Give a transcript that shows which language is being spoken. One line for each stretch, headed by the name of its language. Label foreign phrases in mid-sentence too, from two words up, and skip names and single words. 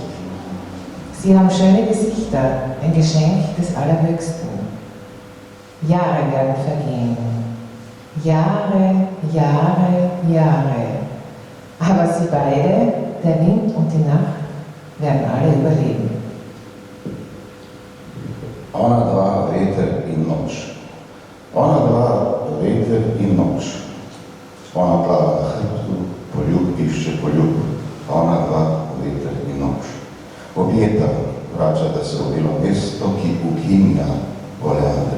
German: Sie haben schöne Gesichter, ein Geschenk des Allerhöchsten. Jahre werden vergehen. Jahre, Jahre, Jahre. Aber sie beide, der Wind und die Nacht, werden alle überleben.
Slovenian: Ona dva, veter in noč. Ona dva, veter in noč. Ona plava na hrbtu, poljub išče poljub. Ona dva, veter in noč. Objeta, vračata se v bilo mesto, ki ukinja oleandre.